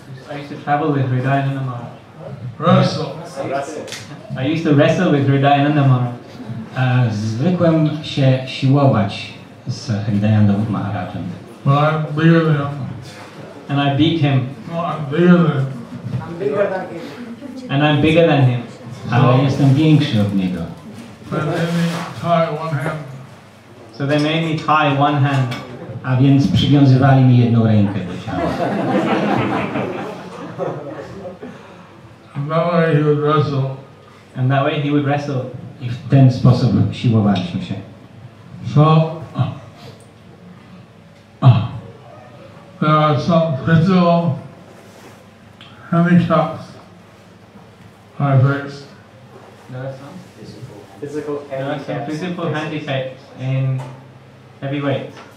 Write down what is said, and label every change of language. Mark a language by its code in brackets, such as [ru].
[en] I used to travel with Hridayananda Maharaj. Wrestle. I used to wrestle with Hridayananda Maharaj. [pl] Zwykłem się siłować z Hridayananda Maharajem. [en] But I'm bigger than him. And I beat him. No, I'm bigger than him. And I'm bigger than him. [pl] Ale jestem większy od niego. [en] But then they tie one hand. So they made me tie one hand. [pl] A więc przywiązywali mi jedną rękę do ciała. [en] And that way he would wrestle. And that way he would wrestle. [pl] I w ten sposób siłowaliśmy się. [en] So there are some physical handicaps I face. There are some physical handicaps in heavy weights